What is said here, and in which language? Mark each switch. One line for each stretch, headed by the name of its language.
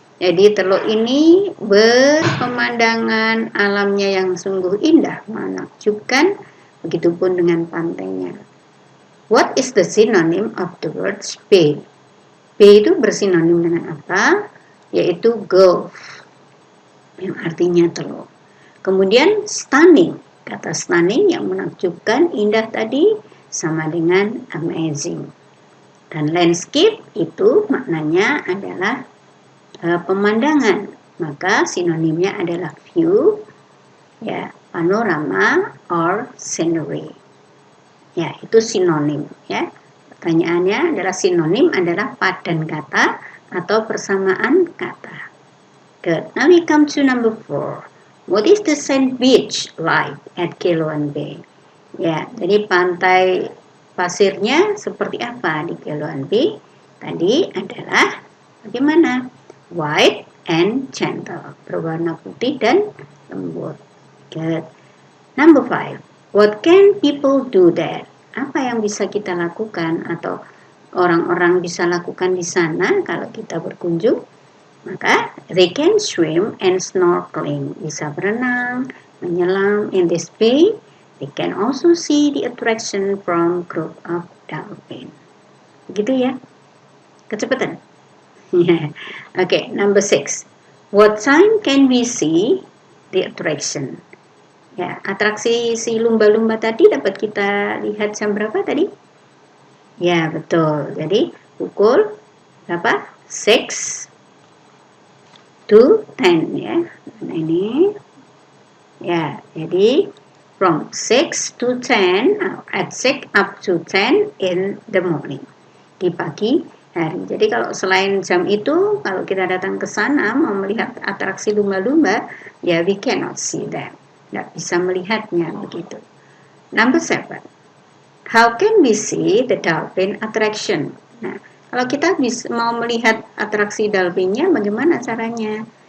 Indonesian: Jadi teluk ini berpemandangan alamnya yang sungguh indah, menakjubkan, begitupun dengan pantainya.
English: What is the synonym of the word bay?
Indonesian: Bay itu bersinonim dengan apa? Yaitu gulf, yang artinya teluk. Kemudian stunning, kata stunning yang menakjubkan, indah tadi sama dengan amazing. Dan landscape itu maknanya adalah pemandangan, maka sinonimnya adalah view, ya,
English: panorama or scenery.
Indonesian: Ya, itu sinonim ya. Pertanyaannya adalah sinonim adalah padan kata atau persamaan kata.
English: Good. Now we come to number 4. What is the sand beach like at Keluan Bay?
Indonesian: Ya, jadi pantai pasirnya seperti apa di Keluan Bay? Tadi adalah bagaimana?
English: White and gentle,
Indonesian: berwarna putih dan lembut. Good. Number 5.
English: What can people do there?
Indonesian: Apa yang bisa kita lakukan atau orang-orang bisa lakukan di sana kalau kita berkunjung?
English: Maka they can swim and snorkeling,
Indonesian: bisa berenang, menyelam
English: in this bay. They can also see the attraction from group of dolphin.
Indonesian: Begitu ya, kecepatan.
English: Okay, number 6. What time can we see the attraction?
Indonesian: Ya, atraksi si lumba-lumba tadi dapat kita lihat jam berapa tadi? Ya, betul. Jadi, pukul berapa?
English: 6 to 10
Indonesian: ya. Nah, ini.
English: Ya, jadi from 6 to 10 at 6 up to 10 in the morning.
Indonesian: Di pagi hari. Jadi kalau selain jam itu, kalau kita datang ke sana mau melihat atraksi lumba-lumba, ya
English: we cannot see them.
Indonesian: Nggak bisa melihatnya begitu.
English: Number 7. How can we see the dolphin attraction?
Indonesian: Nah, kalau kita mau melihat atraksi dolphinnya, bagaimana caranya?